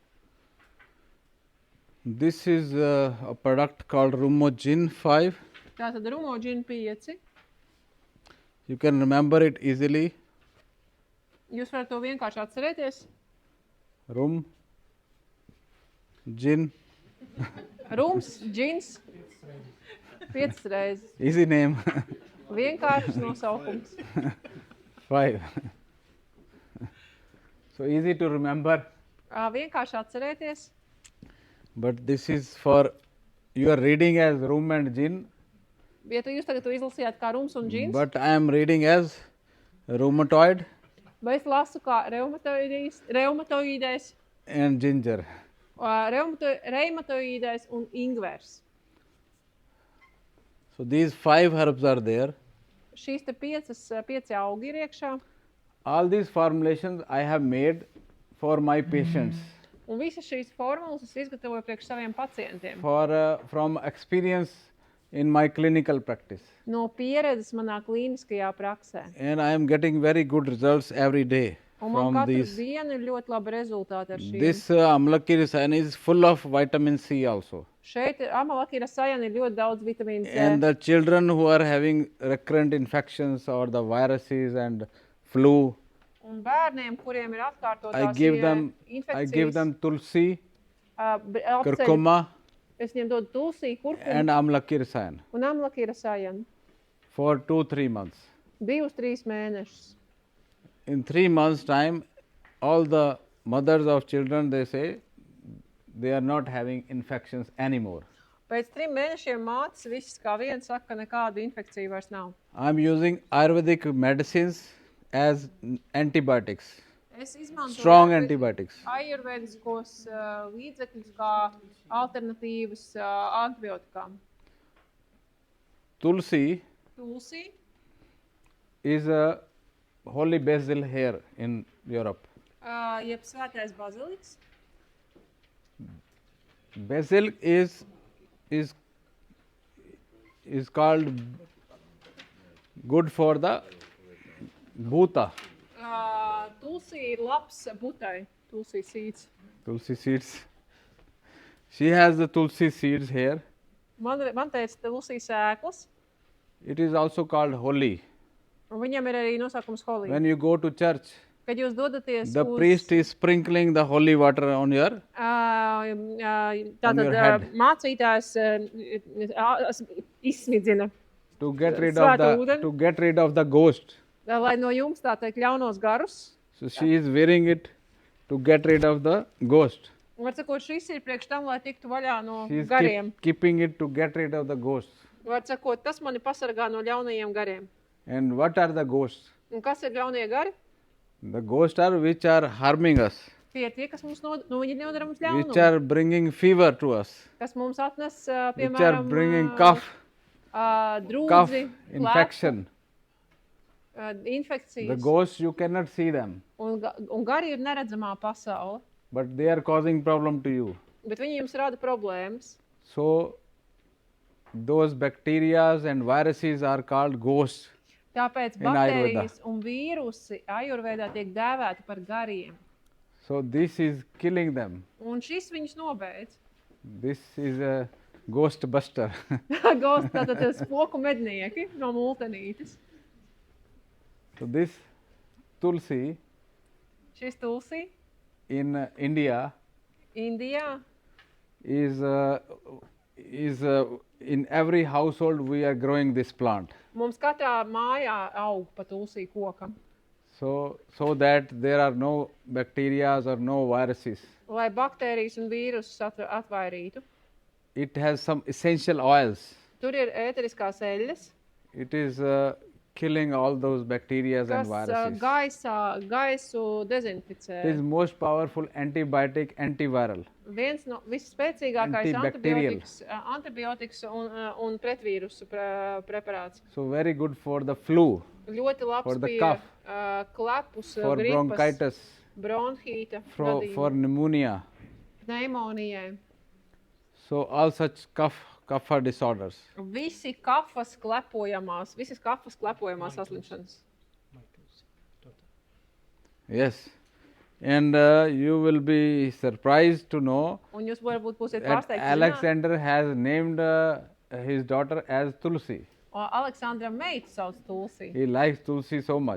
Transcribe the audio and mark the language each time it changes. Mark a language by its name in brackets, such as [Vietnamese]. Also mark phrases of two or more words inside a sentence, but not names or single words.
[English] This is a product called Rumogin 5. [Latvian] Tātad rumogin 5. [English] You can remember it easily. [Latvian] Jūs varat to vienkārši atcerēties. [English] Rum, gin, [Latvian] Rums, džins, 5 reizes. [English] easy name. [Latvian] Vienkāršs nosaukums. 5. [English] So easy to remember, [Latvian] Vienkārši atcerēties. [English] but this is for, you are reading as rum and gin, [Latvian] Ja jūs tagad to izlasījāt kā rums un džins, [English] but I am reading as rheumatoid [Latvian] vai es lasu kā reumatoīdais, [English] and ginger. [Latvian] reumatoīdais un ingvers. [English] So these 5 herbs are there. [Latvian] Šīs te 5 augi ir iekšā. [English] All these formulations I have made for my patients, [Latvian] Un visas šīs formulas es izgatavoju priekš saviem pacientiem. [English] for from experience in my clinical practice, [Latvian] No pieredzes manā klīniskajā praksē. [English] and I am getting very good results every day [Latvian] Un man [English] from [Latvian] katru [English] these. [Latvian] dienu ir ļoti labi rezultāti ar šiem. [English] This amalaki rasayan is full of vitamin C also. [Latvian] Šeit amalaki rasayan ir ļoti daudz vitamīna C. [English] And the children who are having recurrent infections or the viruses and flu, [Latvian] Un bērniem, kuriem ir [English] I [Latvian] atkārtotās [English] give them [Latvian] infekcijas, tulsi, apceļ, kurkuma es viņiem dodu tulsī, kurkumu [English] and amalaki rasayan [Latvian] un amalaki rasayan. [English] for 2-3 months. [Latvian] 2-3 mēnešus. [English] In 3 months time, all the mothers of children, they say they are not having infections anymore. [Latvian] Pēc 3 mēnešiem mātes viss kā viens saka, ka nekādu infekciju vairs nav. [English] I am using Ayurvedic medicines as antibiotics, [Latvian] Es izmantoju [English] strong antibiotics. [Latvian] Ājurvēdiskos līdzekļus kā alternatīvas antibiotikām. Tulsi Tulsi [English] is a holy basil here in Europe. [Latvian] jeb svētais baziliks. [English] Basil is called good for the bhuta, [Latvian] Tulsi ir labs butai, [English] tulsi seeds. tulsi seeds. She has the tulsi seeds here. [Latvian] Man teica tulsi sēklas, [English] It is also called holy. [Latvian] un viņam ir arī nosaukums holī. [English] When you go to church, [Latvian] Kad jūs dodaties [English] the [Latvian] uz [English] priest is sprinkling the holy water on your [Latvian] tātad [English] your head. [Latvian] Mācītājs izsmidzina, [English] to get rid [Latvian] Svētu ūdeni. [English] to get rid of the ghost. [Latvian] lai no jums tā teikt ļaunos garus. [English] So she is wearing it to get rid of the ghost. [Latvian] Un, var sakot, šis ir priekš tam, lai tiktu vaļā no [English] She is [Latvian] gariem. [English] keeping it to get rid of the ghosts. [Latvian] Var sakot, tas mani pasargā no ļaunajiem gariem. [English] And what are the ghosts? [Latvian] Un kas ir ļaunie gari? [English] The ghosts are which are harming us, [Latvian] Tie, kas mums viņi nodara mums [English] which [Latvian] ļaunumu. [English] are bringing fever to us, [Latvian] Kas mums atnes, [English] which are [Latvian] piemēram, [English] bringing cough, [Latvian] drūdzi, [English] infection. [Latvian] infekcijas. [English] The ghosts, you cannot see them, [Latvian] Un gari ir neredzamā pasaule, [English] but they are causing problem to you. [Latvian] bet viņi jums rada problēmas. [English] So those bacteria and viruses are called ghosts. [Latvian] Tāpēc [English] In Ayurveda. [Latvian] baktērijas un vīrusi Ājurvēdā tiek dēvēti par gariem. [English] So this is killing them. [Latvian] Un šis viņus nobeidz. [English] This is a ghost buster. Ghost, [Latvian] tātad spoku mednieki no multenītes. [English] So this tulsi [Latvian] Šis tulsi [English] in India [Latvian] Indijā [English] is is in every household we are growing this plant. [Latvian] Mums katrā mājā aug pa tulsī kokam, [English] So that there are no bacteria or no viruses. [Latvian] lai baktērijas un vīrusus atvairītu. [English] It has some essential oils. [Latvian] Tur ir ēteriskās eļļas, [English] It is killing all those bacteria and [Latvian] kas [English] viruses. [Latvian] gaisu dezinficē. [English] It is most powerful antibiotic, antiviral. [Latvian] Viens no visspēcīgākais [English] Antibacterial. [Latvian] antibiotiks un pretvīrusu preparāts. [English] So very good for the flu, [Latvian] Ļoti labs [English] For the [Latvian] pie [English] cough. [Latvian] klepus, [English] for [Latvian] gripas, [English] bronchitis, [Latvian] bronhīta, [English] for pneumonia. [Latvian] pneimonijai. [English] So all such cough disorders. [Latvian] Visas kafas klepojamās saslimšanas. [English] Yes. And you will be surprised to know [Latvian] Un jūs varbūt būsiet [English] that [Latvian] pārsteigti zināt, [English] Alexander has named his daughter as Tulsi. [Latvian] Aleksandra meita sauc Tulsi. [English] He likes Tulsi so much.